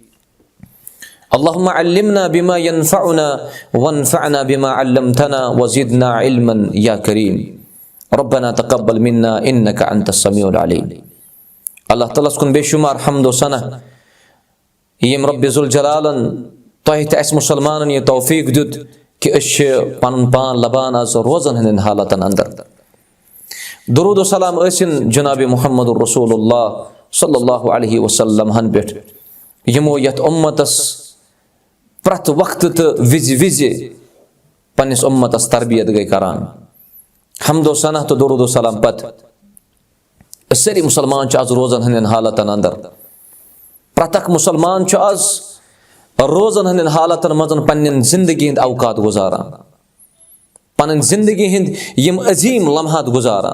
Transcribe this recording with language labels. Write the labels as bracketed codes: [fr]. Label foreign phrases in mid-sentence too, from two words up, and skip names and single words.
[ar] اللهم علمنا بما ينفعنا وانفعنا بما علمتنا وزدنا علما يا كريم. ربنا تقبل منا إنك أنت السميع العليم. [ks] الله تعالى سكن بشمار حمد وسنة يم رب ذو الجلالن تحت اسم مسلمان توفيق دد کہ اش پن پان لبان از روزن ہند حالتن اندر. درود و سلام ٲسِن جناب محمد رسول اللہ [ar] صلی اللہ علیہ وسلم [ks] ہن پٮ۪ٹھ یمو یتھ امتس پرٛٮ۪تھ وقتہٕ تہٕ وِزِ وِزِ پننِس امتس تربیت گٔے کران. حمد و ثنا تو درود و سلام پتہٕ سٲری مسلمان چھِ آز روزن ہٕنٛدٮ۪ن حالتن اندر. پرٛٮ۪تھ اکھ مسلمان چھُ آز روزن ہٕنٛدٮ۪ن حالتن منٛز پننٮ۪ن زندگی ہٕنٛدۍ اوقات گُزاران، پنٕنۍ زندگی ہٕنٛدۍ یِم عظیٖم لمحات گُزاران.